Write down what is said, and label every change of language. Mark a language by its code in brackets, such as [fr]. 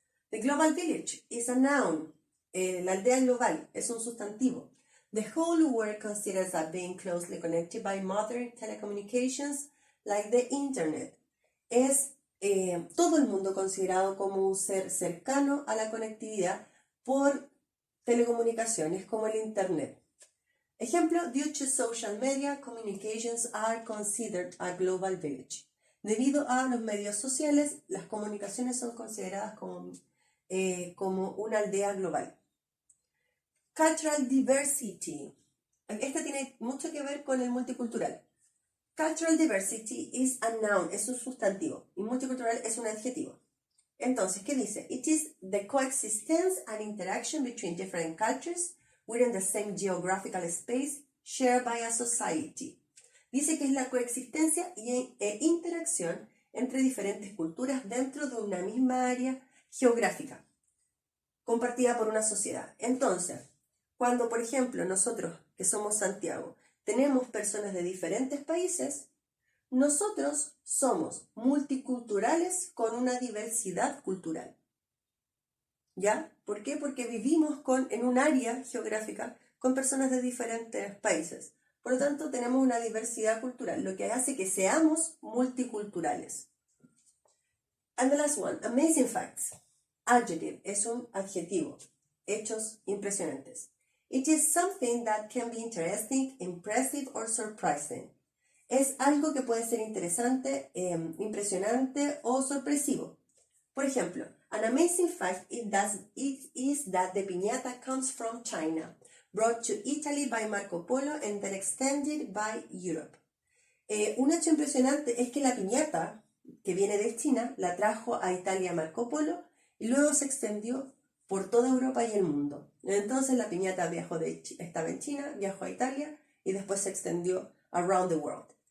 [en] The global village is a noun. [es] La aldea global es un sustantivo. [en] The whole world considers that being closely connected by modern telecommunications like the internet. [es] Es todo el mundo considerado como un ser cercano a la conectividad por telecomunicaciones como el internet. Ejemplo, [en] due to social media, communications are considered a global village. [es] Debido a los medios sociales, las comunicaciones son consideradas como una aldea global. [en] Cultural diversity. [es] Esta tiene mucho que ver con el multicultural. [en] Cultural diversity is a noun, [es] es un sustantivo, y multicultural es un adjetivo. Entonces, ¿qué dice? [en] It is the coexistence and interaction between different cultures within the same geographical space shared by a society. [es] Dice que es la coexistencia e interacción entre diferentes culturas dentro de una misma área geográfica, compartida por una sociedad. Entonces, cuando, por ejemplo, nosotros, que somos Santiago, tenemos personas de diferentes países, nosotros somos multiculturales con una diversidad cultural. ¿Ya? ¿Por qué? Porque vivimos en un área geográfica con personas de diferentes países. Por lo tanto, tenemos una diversidad cultural, lo que hace que seamos multiculturales. [en] And the last one, amazing facts. Adjective [es] es un adjetivo. Hechos impresionantes. [en] It is something that can be interesting, impressive or surprising. [es] Es algo que puede ser interesante, impresionante o sorpresivo. Por ejemplo, [en] an amazing fact is that the piñata comes from China, brought to Italy by Marco Polo and then extended by Europe. [es] Un hecho impresionante es que la piñata, que viene de China, la trajo a Italia Marco Polo y luego se extendió por toda Europa y el mundo. Entonces la piñata estaba en China, viajó a Italia y después se extendió [en] around the world.